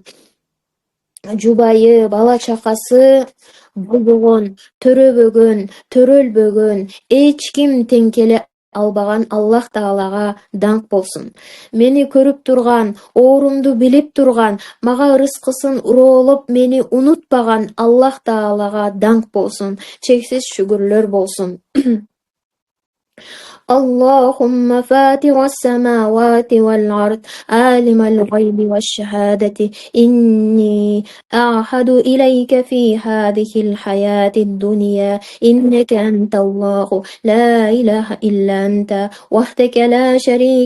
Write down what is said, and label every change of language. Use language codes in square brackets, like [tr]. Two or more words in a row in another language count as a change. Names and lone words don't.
[ky] Жубайы, бала чакасы болбогон, төрөбөгөн, төрөлбөгөн, эч ким тең келе албаган Аллах Таалага даңк болсун. Мени көрүп турган, оорумду билип турган, мага рызкысын уроолоп мени унутпаган Аллах Таалага даңк болсун. Чексиз шүгүрлөр болсун. [ar] اللهم فاتر السماوات والأرض عالم الغيب والشهادة إني أعهد إليك في هذه الحياة الدنيا إنك أنت الله لا إله إلا أنت وحدك لا شريك